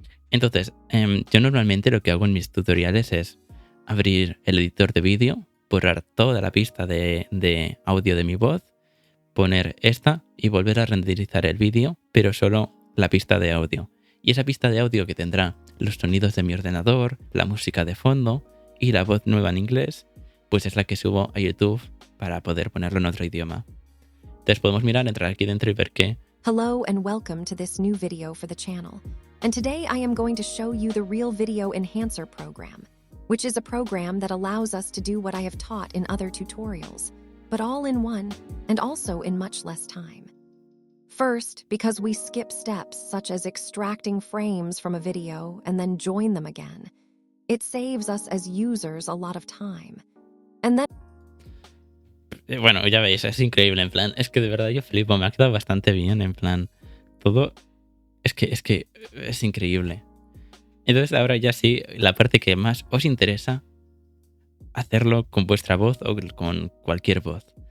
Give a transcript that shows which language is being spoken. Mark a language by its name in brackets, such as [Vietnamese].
[Spanish] Entonces, yo normalmente lo que hago en mis tutoriales es abrir el editor de vídeo, borrar toda la pista de audio de mi voz, poner esta y volver a renderizar el vídeo, pero solo la pista de audio. Y esa pista de audio que tendrá los sonidos de mi ordenador, la música de fondo y la voz nueva en inglés, pues es la que subo a YouTube para poder ponerlo en otro idioma. Entonces podemos mirar, entrar aquí dentro y ver que... [English] Hello and welcome to this new video for the channel. And today I am going to show you the Real Video Enhancer program, which is a program that allows us to do what I have taught in other tutorials, but all in one and also in much less time. First, because we skip steps such as extracting frames from a video and then join them again. It saves us as users a lot of time. And then... [Spanish] Bueno, ya veis, es increíble, en plan, es que de verdad yo flipo, me ha quedado bastante bien, en plan, todo, es que es increíble. Entonces ahora ya sí, la parte que más os interesa, hacerlo con vuestra voz o con cualquier voz.